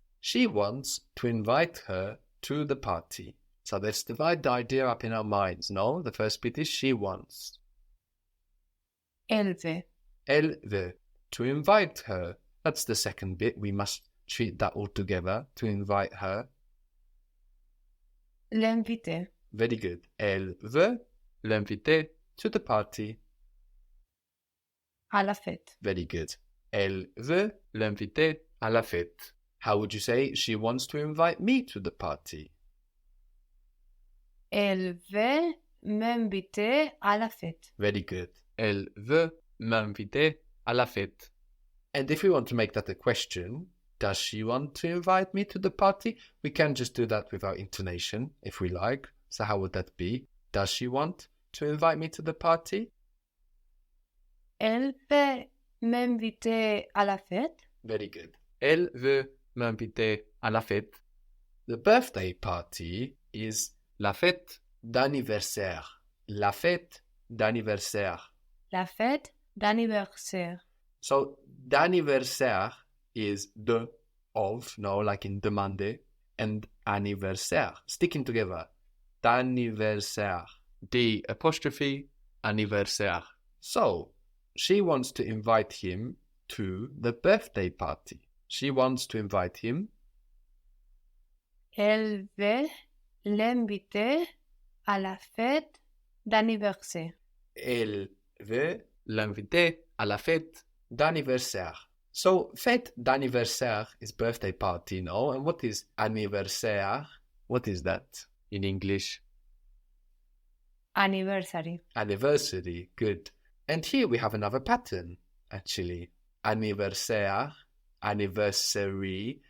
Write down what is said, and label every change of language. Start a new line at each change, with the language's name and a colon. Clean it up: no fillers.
English: She wants to invite her to the party. So let's divide the idea up in our minds, no? The first bit is she wants.
French: Elle veut. Elle veut.
English: To invite her. That's the second bit. We must treat that all together. To invite her.
French: L'inviter.
English: Very good.
French: Elle veut l'inviter
English: to the party.
French: À la fête.
English: Very good.
French: Elle veut l'inviter à la fête.
English: How would you say she wants to invite me to the party?
French: Elle veut m'inviter à la fête.
English: Very good.
French: Elle veut m'inviter à la fête.
English: And if we want to make that a question, does she want to invite me to the party? We can just do that without intonation, if we like. So how would that be? Does she want to invite me to the party?
French: Elle veut m'inviter à la fête.
English: Very good.
French: Elle veut m'inviter à la fête.
English: The birthday party is
French: la fête d'anniversaire. La fête d'anniversaire. La fête d'anniversaire.
English: So d'anniversaire is de, of, no, like in demande, and anniversaire, sticking together. D'anniversaire. D apostrophe anniversaire. So she wants to invite him to the birthday party. She wants to invite him.
French: Elle veut l'inviter à la fête d'anniversaire. Elle veut l'inviter à la fête d'anniversaire.
English: So, fête d'anniversaire is birthday party, no? And what is anniversaire? What is that in English? Anniversary. Anniversary, good. And here we have another pattern, actually. Anniversaire, anniversary.